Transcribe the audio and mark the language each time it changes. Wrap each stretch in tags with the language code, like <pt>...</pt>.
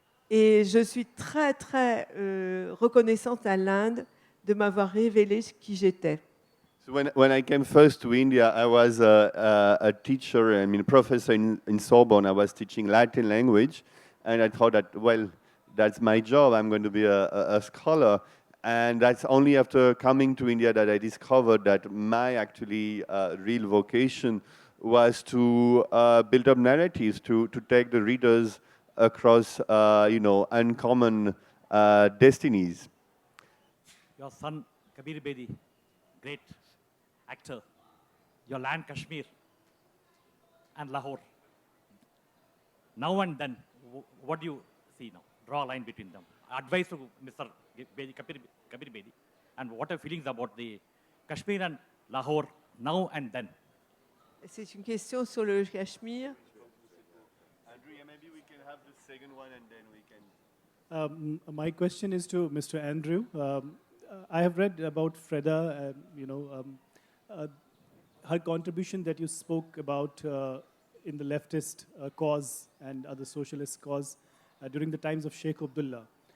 <fr>Et je suis très, très reconnaissante à l'Inde de m'avoir révélé qui j'étais.</fr> <en>So when I came first to India, I was a teacher, professor in Sorbonne. I was teaching Latin language, and I thought that, well, that's my job. I'm going to be a scholar. And that's only after coming to India that I discovered that my actually real vocation was to build up narratives, to take the readers across, uncommon destinies. Your son, Kabir Bedi, great actor. Your land, Kashmir, and Lahore. Now and then, what do you see now? Draw a line between them. Advice to Mr. Bedi, Kabir Bedi, and what are feelings about the Kashmir and Lahore now and then?</en> <fr>C'est une question sur le Cachemire.</fr> <en>Andrew, maybe we can have the second one and then we can... My question is to Mr. Andrew. I have read about Freda, her contribution that you spoke about in the leftist cause and other socialist cause during the times of Sheikh Abdullah.</en>